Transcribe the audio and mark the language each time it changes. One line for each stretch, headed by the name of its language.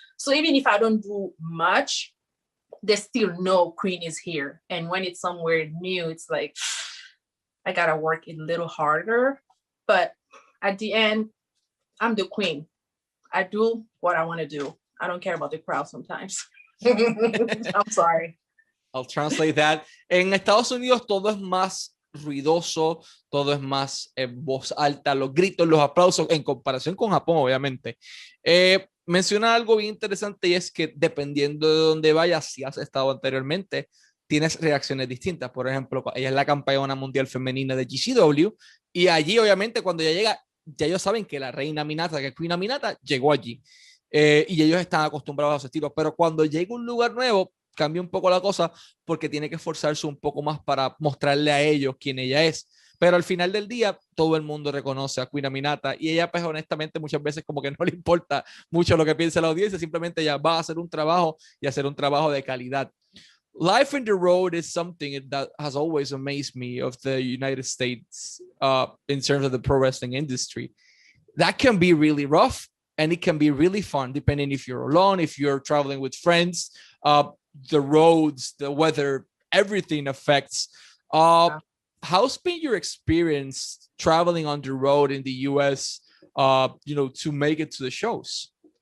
English: So even if I don't do much, they still know Queen is here. And when it's somewhere new, it's like, I got to work a little harder. But at the end, I'm the Queen. I do what I want to do. I don't care about the crowd sometimes. I'm sorry. I'll translate that.
Spanish: En Estados Unidos todo es más ruidoso, todo es más voz alta, los gritos, los aplausos, en comparación con Japón, obviamente. Menciona algo bien interesante, y es que dependiendo de dónde vayas, si has estado anteriormente, tienes reacciones distintas. Por ejemplo, ella es la campeona mundial femenina de GCW, y allí obviamente cuando ella llega, ya ellos saben que la reina Aminata, que es Queen Aminata, llegó allí, y ellos están acostumbrados a su estilo, pero cuando llega un lugar nuevo, cambia un poco la cosa, porque tiene que esforzarse un poco más para mostrarle a ellos quién ella es. Pero al final del día, todo el mundo reconoce a Queen Aminata, y ella, pues honestamente, muchas veces como que no le importa mucho lo que piense la audiencia, simplemente ella va a hacer un trabajo y hacer un trabajo de calidad.
English: Life in the road is something that has always amazed me of the United States, in terms of the pro wrestling industry. That can be really rough, and it can be really fun, depending if you're alone, if you're traveling with friends. The roads, the weather, everything affects. How's been your experience traveling on the road in the US, to make it to the shows?